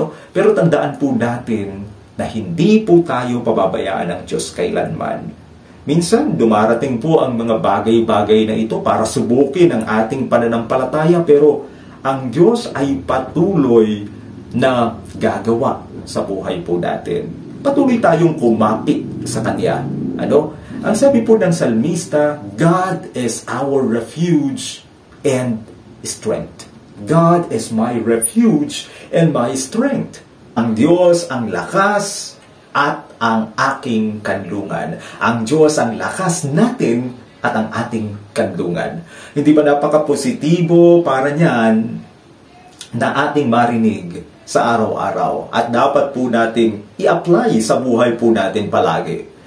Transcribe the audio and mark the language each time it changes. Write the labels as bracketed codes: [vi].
[tl] Pero tandaan po natin na hindi po tayo pababayaan ng Diyos kailanman. Minsan, dumarating po ang mga bagay-bagay na ito para subukin ang ating pananampalataya, pero ang Diyos ay patuloy na gagawa sa buhay po natin. Patuloy tayong kumapit sa Kanya. Ang sabi po ng salmista, [en] God is our refuge and strength. God is my refuge and my strength. [tl] Ang Diyos ang lakas at ang aking kanlungan. Ang Diyos ang lakas natin at ang ating kanlungan. Hindi ba napaka-positibo para niyan na ating marinig sa araw-araw at dapat po nating i-apply sa buhay po natin palagi.